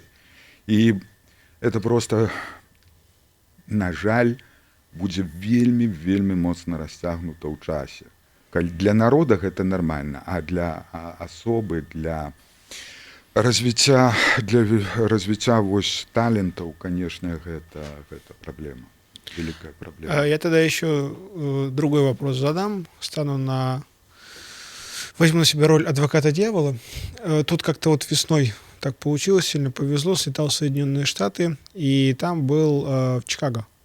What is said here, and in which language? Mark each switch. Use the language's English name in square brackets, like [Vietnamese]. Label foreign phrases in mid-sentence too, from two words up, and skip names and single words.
[Belarusian] І это проста, на жаль, будзе вельмі моцна расцягнута ў часе. Для народа гэта нармальна, а для асобы, для развіцця вось талентаў, канешне, гэта праблема. [Russian] Великая проблема. Я тогда еще другой вопрос задам. Возьму на себя роль адвоката дьявола. Тут как-то вот весной так получилось, сильно повезло, слетал в Соединенные Штаты, и там был в Чикаго.